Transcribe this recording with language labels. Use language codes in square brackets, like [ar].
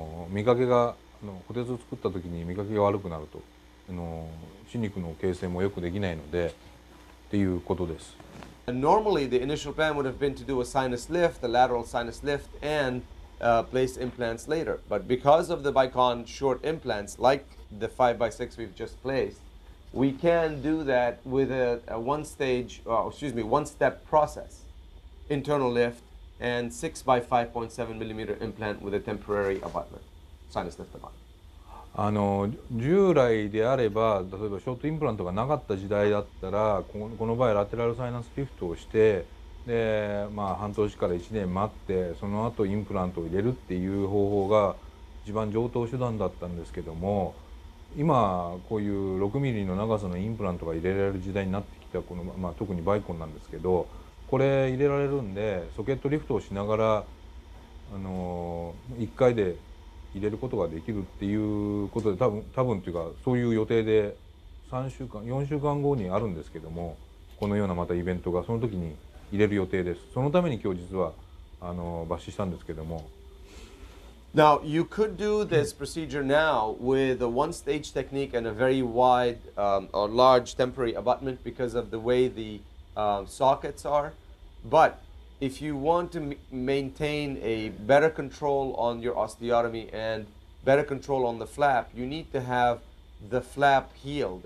[ja] 見かけが骨折を作った時に見かけが悪くなると、歯肉の形成もよくできないのでっていうことです。 [en] And normally, the initial plan would have been to do a sinus lift, a lateral sinus lift, and place implants later. But because of the Bicon short implants, like the 5x6 we've just placed, we can do that with a one-step process. Internal lift and 6x5.7mm implant with a temporary abutment, sinus lift abutment. [ja] 従来であれば、例えばショートインプラントがなかった時代だったら、この場合ラテラルサイナスリフトをして、で半年から1年待って、その後インプラントを入れるっていう方法が一番上等手段だったんですけども、今こういう 6mm の長さのインプラントが入れられる時代になってきたこの、特にバイコンなんですけど、これ入れられるんでソケットリフトをしながら1回で入れることができるっていうことで、多分というかそういう予定で3週間4週間後にあるんですけども、このようなまたイベントがその時に入れる予定です。そのために今日実は抜歯したんですけども。 [en] Now, you could do this procedure now with a one-stage technique and a very wide or large temporary abutment because of the way the sockets are. But if you want to maintain a better control on your osteotomy and better control on the flap, you need to have the flap healed.